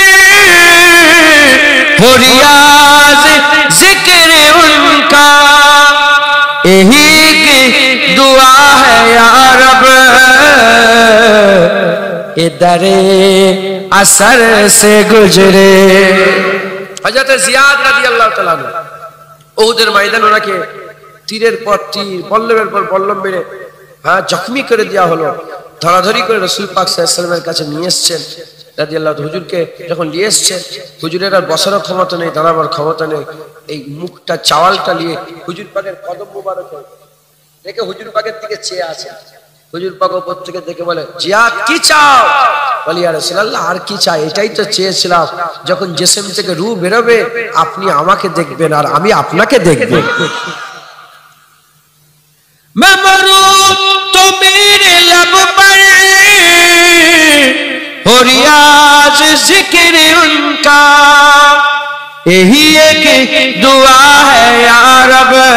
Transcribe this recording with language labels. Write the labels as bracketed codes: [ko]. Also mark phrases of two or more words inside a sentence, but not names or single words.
[ur] ہو ریاض ذکر ان کا، یہی کی دعا ہے یا رب ادھر اثر سے گزرے۔ حضرت زیاد رضی اللہ تعالیٰ عنہ [bn] উহুদের ময়দানে ওনাকে তীরের পর তীর বল্লমের পর বল্লম মেরে জখমি করে দেওয়া হলো, ধরাধরি করে রাসূল পাক [ar] صلى الله عليه وسلم [bn] কাছে নিয়ে এসেছেন [ar] رضي الله تعالى. [bn] হুজুরকে যখন নিয়ে এসেছেন, হুজুরের আর বসার ক্ষমতা নেই, দাঁড়াবার ক্ষমতা নেই, এই মুখটা চাওয়ালটা নিয়ে হুজুর পাকের কদম মোবারকে দেখে হুজুর পাকের দিকে চেয়ে আছে। হুজুর পাক উপর থেকে দেখে বলে, জিয়াদ কি চাও? বলি [ar] يا رسول الله [bn] আর কি চাই, এটাই তো চেয়েছিলাম, যখন জিসম থেকে রূহ বেরোবে আপনি আমাকে দেখবেন আর আমি আপনাকে দেখব। [ur] میں مروں تو میرے لب پر ہو ریاض ذکر ان کا، یہی ایک دعا ہے یا رب